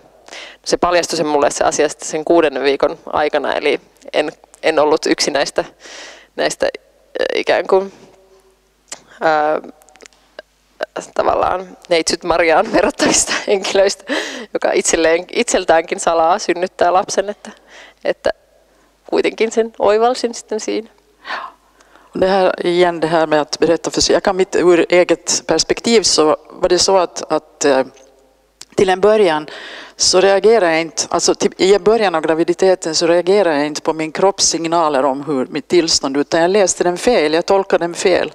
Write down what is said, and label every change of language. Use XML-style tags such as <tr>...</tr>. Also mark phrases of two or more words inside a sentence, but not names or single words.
<fi>Se paljastui sen mulle se asia sitten sen 6. viikon aikana, eli en ollut yksi näistä ikään kuin tavallaan neitsyt Mariaan verrattavista henkilöistä, joka itseltäänkin salaa synnyttää lapsen, että kuitenkin sen oivalsin sitten siinä.</fi> <sv>Det här, igen det här med att berätta för sig. Jag kan mitt ur eget perspektiv så var det så att till en början så reagerar jag inte, alltså i början av graviditeten så reagerar jag inte på min kroppssignaler om hur mitt tillstånd, utan jag läste den fel, jag tolkade den fel.</sv>